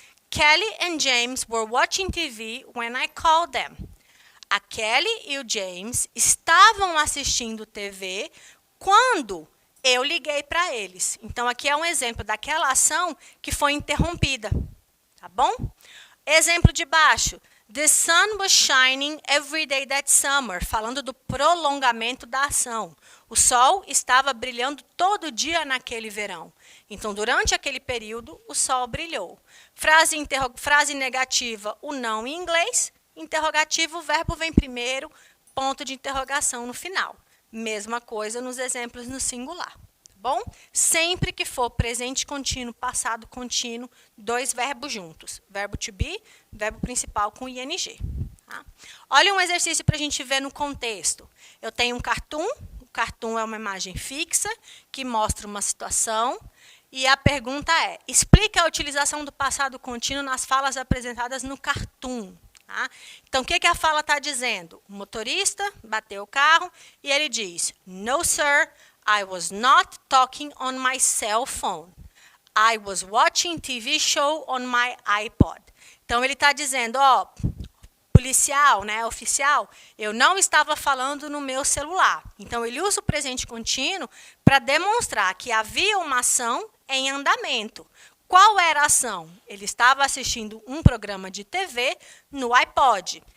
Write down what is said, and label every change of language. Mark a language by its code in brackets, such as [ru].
[en] Kelly and James were watching TV when I called them. [pt] A Kelly e o James estavam assistindo TV quando eu liguei para eles. Então, aqui é um exemplo daquela ação que foi interrompida. Tá bom? Exemplo de baixo. [en] The sun was shining every day that summer. [pt] Falando do prolongamento da ação. O sol estava brilhando todo dia naquele verão. Então, durante aquele período, o sol brilhou. Frase negativa, o não em inglês. Interrogativo, o verbo vem primeiro, ponto de interrogação no final. Mesma coisa nos exemplos no singular. Tá bom? Sempre que for presente contínuo, passado contínuo, dois verbos juntos. Verbo to be, verbo principal com ing. Tá? Olha um exercício para a gente ver no contexto. Eu tenho um cartoon. O cartoon é uma imagem fixa que mostra uma situação. E a pergunta é, explica a utilização do passado contínuo nas falas apresentadas no cartoon. Tá? Então, o que a fala está dizendo? O motorista bateu o carro e ele diz, [en] No, sir, I was not talking on my cell phone. I was watching TV show on my iPod. [pt] Então, ele está dizendo, ó, policial, né, oficial, eu não estava falando no meu celular. Então, ele usa o presente contínuo para demonstrar que havia uma ação em andamento. Qual era a ação? Ele estava assistindo um programa de TV no iPod.